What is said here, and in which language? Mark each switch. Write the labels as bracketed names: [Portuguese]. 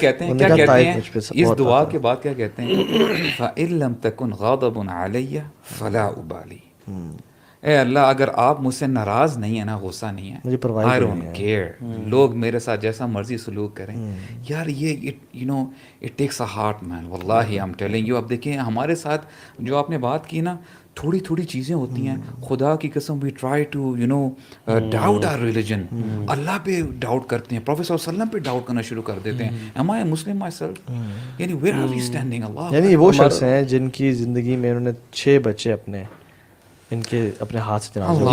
[Urdu] کہتے ہیں, کیا کہتے ہیں اس دعا کے بعد, کیا کہتے ہیں [Arabic] فَإِن لَمْ تَكُنْ غَاضِبٌ عَلَيَّ فَلَا أُبَالِي. [Urdu] اے اللہ اگر آپ مجھ سے ناراض نہیں ہیں نا, غصہ نہیں ہے, مجھے پرواہ [English] I [Urdu] نہیں [English] don't [Urdu] ہے. [English] care, [Urdu] لوگ میرے ساتھ جیسا مرضی سلوک کریں یار, [English] یہ you know it takes a heart man, واللہ I'm telling you. [Urdu] اب دیکھیں ہمارے ساتھ جو آپ نے بات کی نا, تھوڑی تھوڑی چیزیں ہوتی ہیں, خدا کی قسم [English] we try to you know doubt our religion, [Urdu] اللہ پہ ڈاؤٹ کرتے ہیں, پروفیٹ صلی اللہ علیہ وسلم پہ ڈاؤٹ کرنا شروع کر دیتے ہیں, [English] am I a Muslim myself, [Urdu] یعنی [English] where are we standing, [Urdu] اللہ. یعنی وہ شخص ہیں جن کی زندگی میں انہوں نے 6 بچے اپنے ان کے اپنے ہاتھ سے جنازہ.